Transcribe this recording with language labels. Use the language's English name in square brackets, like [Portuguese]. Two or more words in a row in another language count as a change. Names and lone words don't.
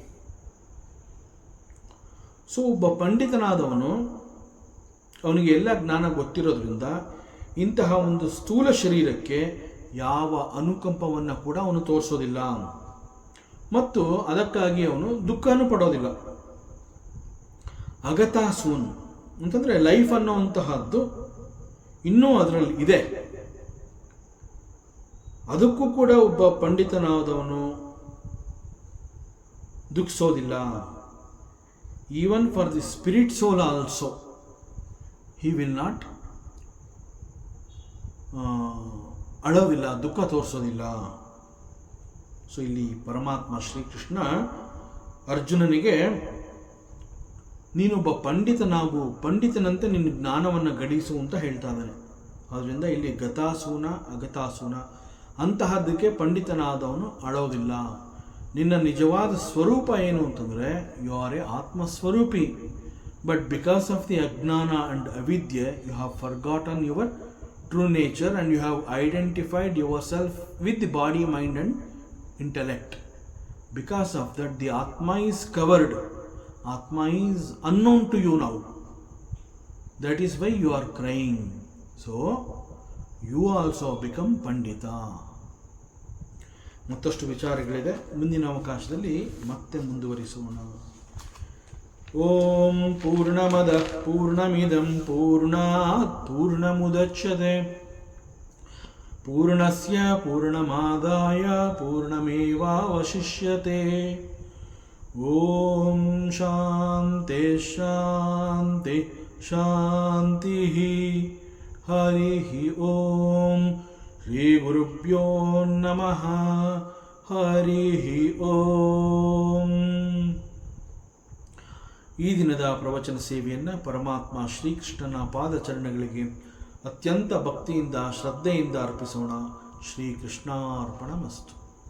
[Kannada] ಸೊ ಒಬ್ಬ ಪಂಡಿತನಾದವನು, ಅವನಿಗೆ ಎಲ್ಲ ಜ್ಞಾನ ಗೊತ್ತಿರೋದ್ರಿಂದ ಇಂತಹ ಒಂದು ಸ್ಥೂಲ ಶರೀರಕ್ಕೆ ಯಾವ ಅನುಕಂಪವನ್ನು ಕೂಡ ಅವನು ತೋರಿಸೋದಿಲ್ಲ ಮತ್ತು ಅದಕ್ಕಾಗಿ ಅವನು ದುಃಖನೂ ಪಡೋದಿಲ್ಲ. ಅಗತಾಸೂನ್ ಅಂತಂದರೆ ಲೈಫ್ ಅನ್ನುವಂತಹದ್ದು ಇನ್ನೂ ಅದರಲ್ಲಿ ಇದೆ. ಅದಕ್ಕೂ ಕೂಡ ಒಬ್ಬ ಪಂಡಿತನಾದವನು ದುಃಖಿಸೋದಿಲ್ಲ. [English] even for the spirit soul also he will not [Kannada] ಅಳೋದಿಲ್ಲ, ದುಃಖ ತೋರಿಸೋದಿಲ್ಲ. ಸೊ ಇಲ್ಲಿ ಪರಮಾತ್ಮ ಶ್ರೀಕೃಷ್ಣ ಅರ್ಜುನನಿಗೆ ನೀನೊಬ್ಬ ಪಂಡಿತನಂತೆ ನಿನ್ನ ಜ್ಞಾನವನ್ನು ಗಡಿಸು ಅಂತ ಹೇಳ್ತಾ ಇದ್ದಾನೆ. ಆದ್ದರಿಂದ ಇಲ್ಲಿ ಗತಾಸೂನ ಅಗತಾಸೂನ ಅಂತಹದ್ದಕ್ಕೆ ಪಂಡಿತನಾದವನು ಅಳೋದಿಲ್ಲ. ನಿನ್ನ ನಿಜವಾದ ಸ್ವರೂಪ ಏನು ಅಂತಂದರೆ [English] you are a [Kannada] ಆತ್ಮಸ್ವರೂಪಿ. [English] but because of the ಅಜ್ಞಾನ and ಅವಿದ್ಯೆ you have forgotten your true nature and you have identified your self with the body, mind and intellect. Because of that the Atma is covered. Atma is unknown to you now. That is why you are crying. So you also become Pandita. [Kannada] ಮತ್ತಷ್ಟು ವಿಚಾರಗಳಿದೆ, ಮುಂದಿನ ಅವಕಾಶದಲ್ಲಿ ಮತ್ತೆ ಮುಂದುವರಿಸೋಣ. [Sanskrit] ಓಂ ಪೂರ್ಣಮದಃ ಪೂರ್ಣಮಿದಂ ಪೂರ್ಣಾತ್ ಪೂರ್ಣಮುದಚ್ಯತೆ ಪೂರ್ಣಸ್ಯ ಪೂರ್ಣಮಾದಾಯ ಪೂರ್ಣಮೇವಾವಶಿಷ್ಯತೆ. ಓಂ ಶಾಂತಿ ಶಾಂತಿ ಶಾಂತಿ. ಹರಿ ಓಂ. ಶ್ರೀ ಗುರುಭ್ಯೋ ನಮಃ. ಹರಿ ಓಂ. [Kannada] ಈ ದಿನದ ಪ್ರವಚನ ಸೇವೆಯನ್ನು ಪರಮಾತ್ಮ ಶ್ರೀಕೃಷ್ಣನ ಪಾದಚರಣಗಳಿಗೆ ಅತ್ಯಂತ ಭಕ್ತಿಯಿಂದ ಶ್ರದ್ಧೆಯಿಂದ ಅರ್ಪಿಸೋಣ. [Sanskrit] ಶ್ರೀಕೃಷ್ಣಾರ್ಪಣಮಸ್ತು.